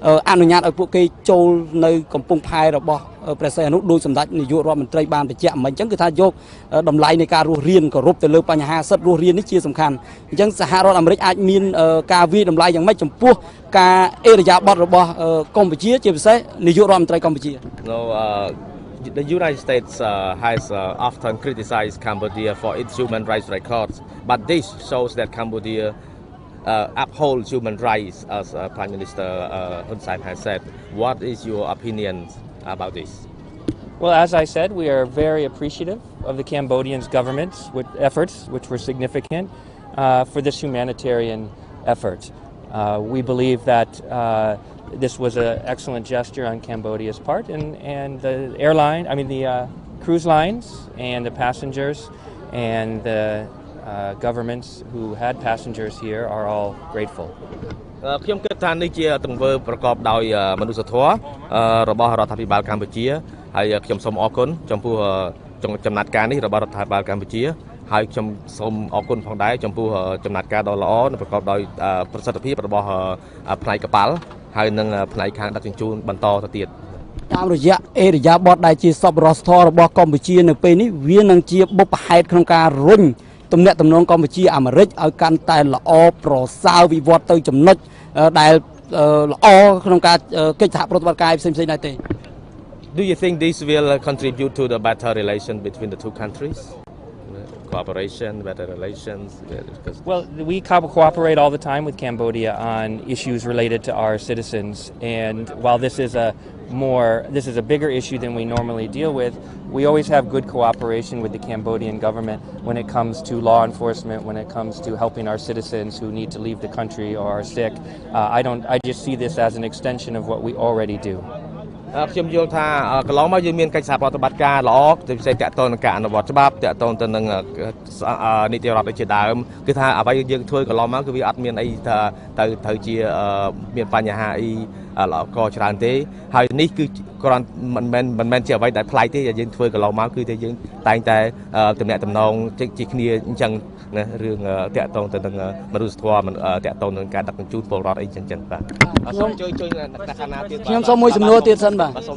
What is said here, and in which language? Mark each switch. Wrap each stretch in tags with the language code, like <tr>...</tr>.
<km>អនុញ្ញាតឲ្យពួកគេចូលនៅកំពង់ផែរបស់ព្រះសីហនុដោយសម្ដេចនាយករដ្ឋមន្ត្រីបានបញ្ជាក់មិនអញ្ចឹងគឺថាយកតម្លៃនៃការរស់រានគោរពទៅលើបញ្ហាសិទ្ធិរស់រាននេះជាសំខាន់អញ្ចឹងសហរដ្ឋអាមេរិកអាចមានការវិតម្លៃយ៉ាងម៉េចចំពោះការអេរយាប័តរបស់កម្ពុជាជាពិសេសនាយករដ្ឋមន្ត្រីកម្ពុជា</km> <en>The United States has often criticized Cambodia for its human rights records, but this shows that Cambodia upholds human rights, as Prime Minister Hun Sen has said. What is your opinion about this? Well, as I said, we are very appreciative of the Cambodian government's efforts, which were significant for this humanitarian effort. We believe that this was an excellent gesture on Cambodia's part, and the cruise lines and the passengers and the governments who had passengers here are all grateful.</en> <km>ខ្ញុំគិតថានេះជាទង្វើប្រកបដោយមនុស្សធម៌របស់រដ្ឋាភិបាលកម្ពុជាហើយខ្ញុំសូមអរគុណចំពោះចំណាត់ការនេះរបស់រដ្ឋាភិបាលកម្ពុជាហើយខ្ញុំសូមអរគុណផងដែរចំពោះចំណាត់ការដ៏ល្អនិងប្រកបដោយប្រសិទ្ធភាពរបស់ ផ្នែកកប៉ាល់ហើយនិងផ្នែកខាងដឹកជញ្ជូនបន្តទៅទៀតតាមរយៈអេរយាប័តដែលជាសប្បុរសធម៌របស់កម្ពុជានៅពេលនេះវានឹងជាបុព្វហេតុក្នុងការរុញទំនាក់ទំនងកម្ពុជាអាមេរិកឲ្យកាន់តែល្អប្រសើរវិវត្តទៅចំណុចដែលល្អក្នុងការកិច្ចសហប្រតិបត្តិការផ្សេងៗដែរទេ</km> <en>Do you think this will contribute to the better relation between the two countries? Cooperation, better relations? Well, we cooperate all the time with Cambodia on issues related to our citizens, and while this is a bigger issue than we normally deal with, we always have good cooperation with the Cambodian government when it comes to law enforcement, when it comes to helping our citizens who need to leave the country or are sick. I just see this as an extension of what we already do.</en> <km>ខ្ញុំយល់ថាកន្លងមកយើងមានកិច្ចសហប្រតិបត្តិការល្អទៅផ្សេងតាក់ទងនឹងការអនុវត្តច្បាប់តាក់ទងទៅនឹង នីតិរដ្ឋជាដើមគឺថាអ្វីយើងធ្វើកន្លងមកគឺវាអត់មានអីថាទៅជាមានបញ្ហាអីល្អកច្រើនទេហើយនេះគឺគ្រាន់មិនមែនជាអ្វីដែលប្លែកទេយើងធ្វើកន្លងមកគឺតែយើងតែងតែទំនាក់ទំនងជាគ្នាអញ្ចឹងណារឿងតាក់ទងទៅនឹងមនុស្សធម៌តាក់ទងនឹងការដឹកជញ្ជូនពលរដ្ឋអីចឹងបាទសូមជួយខាងណាទៀតខ្ញុំសូមមួយសំណួរទៀតសិនបាទ</km>